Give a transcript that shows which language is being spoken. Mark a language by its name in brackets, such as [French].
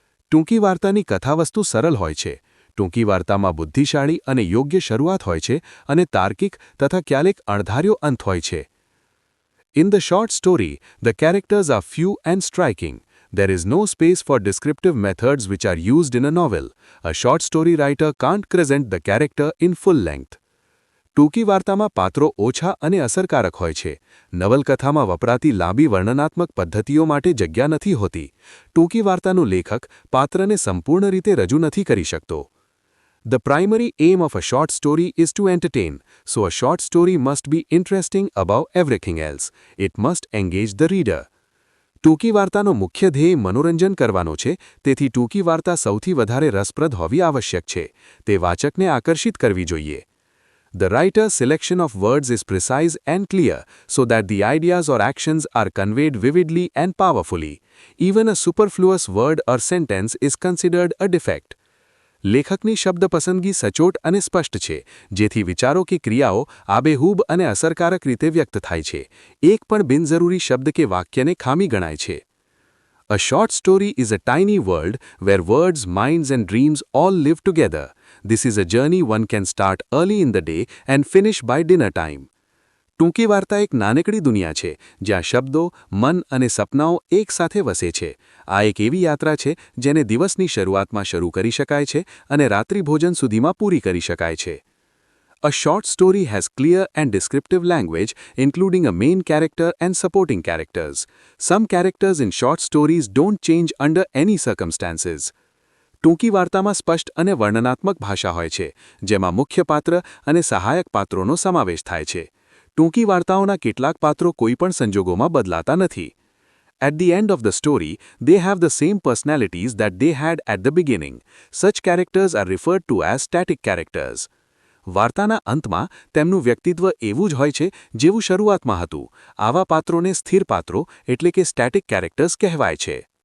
[Gujarati] ટૂંકી વાર્તાની કથાવસ્તુ સરળ હોય છે. ટૂંકી વાર્તામાં બુદ્ધિશાળી અને યોગ્ય શરૂઆત હોય છે અને તાર્કિક તથા ક્યારેક અણધાર્યો અંત હોય છે. [English] In the short story, the characters are few and striking. There is no space for descriptive methods which are used in a novel. A short story writer can't present the character in full length. [Gujarati] ટૂંકી વાર્તામાં પાત્રો ઓછા અને અસરકારક હોય છે. નવલકથામાં વપરાતી લાંબી વર્ણનાત્મક પદ્ધતિઓ માટે જગ્યા નથી હોતી. ટૂંકી વાર્તાનું લેખક પાત્રને સંપૂર્ણ રીતે રજૂ નથી કરી શકતો. [English] The primary aim of a short story is to entertain, so a short story must be interesting above everything else. It must engage the reader. [Gujarati] ટૂંકી વાર્તાનો મુખ્ય ધ્યેય મનોરંજન કરવાનો છે, તેથી ટૂંકી વાર્તા સૌથી વધારે રસપ્રદ હોવી આવશ્યક છે. તે વાચકને આકર્ષિત કરવી જોઈએ. [English] The writer's selection of words is precise and clear, so that the ideas or actions are conveyed vividly and powerfully. Even a superfluous word or sentence is considered a defect. [Gujarati] લેખકની શબ્દ પસંદગી સચોટ અને સ્પષ્ટ છે, જેથી વિચારો કે ક્રિયાઓ આબેહૂબ અને અસરકારક રીતે વ્યક્ત થાય છે. એક પણ બિનજરૂરી શબ્દ કે વાક્યને ખામી ગણાય છે. [English] A short story is a tiny world where words, minds and dreams all live together. This is a journey one can start early in the day and finish by dinner time. [Gujarati] ટૂંકી વાર્તા એક નાનકડી દુનિયા છે, જ્યાં શબ્દો, મન અને સપનાઓ એકસાથે વસે છે. આ એક એવી યાત્રા છે, જેને દિવસની શરૂઆતમાં શરૂ કરી શકાય છે અને રાત્રિ ભોજન સુધીમાં પૂરી કરી શકાય છે. [English] A short story has clear and descriptive language, including a main character and supporting characters. Some characters in short stories don't change under any circumstances. [Gujarati] ટૂંકી વાર્તામાં સ્પષ્ટ અને વર્ણનાત્મક ભાષા હોય છે, જેમાં મુખ્ય પાત્ર અને સહાયક પાત્રોનો સમાવેશ થાય છે. ટૂંકી વાર્તાઓના કેટલાક પાત્રો કોઈપણ સંજોગોમાં બદલાતા નથી. [English] At the end of the story, they have the same personalities that they had at the beginning. Such characters are referred to as static characters. [Gujarati] વાર્તાના અંતમાં તેમનું વ્યક્તિત્વ એવું જ હોય છે જેવું શરૂઆતમાં હતું. આવા પાત્રોને સ્થિર પાત્રો એટલે કે સ્ટેટિક કેરેક્ટર્સ કહેવાય છે.